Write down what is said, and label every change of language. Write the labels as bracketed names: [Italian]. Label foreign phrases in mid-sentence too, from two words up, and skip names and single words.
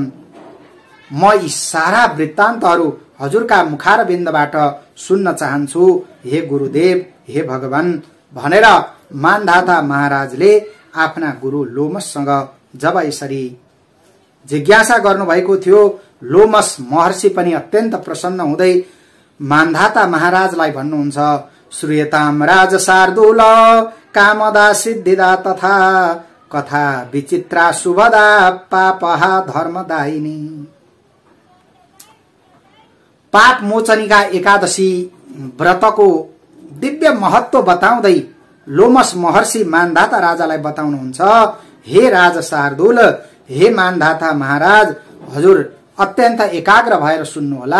[Nepali] म यी सारा वृत्तान्तहरू हजुरका मुखारबिन्दबाट सुन्न चाहन्छु हे गुरुदेव, हे भगवान भनेर मानधाता महाराजले आफ्ना गुरु लोमससँग जब यसरी जिज्ञासा गर्नुभएको थियो, लोमस महर्षि पनि अत्यन्त प्रसन्न हुँदै मानधाता महाराजलाई भन्नुहुन्छ, [Sanskrit] श्रूयताम राज शार्दूल कामदा सिद्धिदा तथा कथा विचित्रा शुभदा पापहा धर्मदायिनी। [Nepali] पाप मोचनीका एकादशी व्रतको दिव्य महत्व बताउँदै लोमस महर्षि मानधाता राजालाई बताउनुहुन्छ, हे राज शार्दूल, हे मानधाता महाराज, हजुर अत्यन्त एकाग्र भएर सुन्नुहोला।